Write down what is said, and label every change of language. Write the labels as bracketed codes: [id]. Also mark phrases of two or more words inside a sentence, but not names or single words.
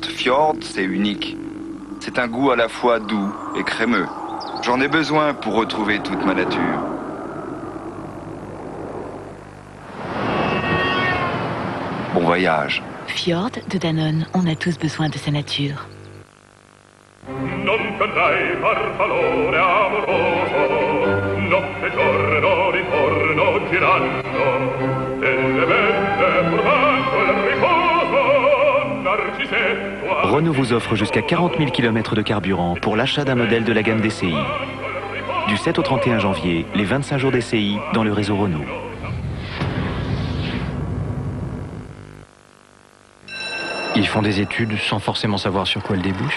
[fr] Fjord, c'est unique. C'est un goût à la fois doux et crémeux. J'en ai besoin pour retrouver toute ma nature. Bon voyage. Fjord de Danone, on a tous besoin de sa nature. [it] Non cadrai par calore amoroso, notte e giorno ritorno girando, e le belle purgando il riposo, Narcisetto. [fr] Renault vous offre jusqu'à 40 000 km de carburant pour l'achat d'un modèle de la gamme DCI. Du 7 au 31 janvier, les 25 jours DCI dans le réseau Renault. Ils font des études sans forcément savoir sur quoi elles débouchent.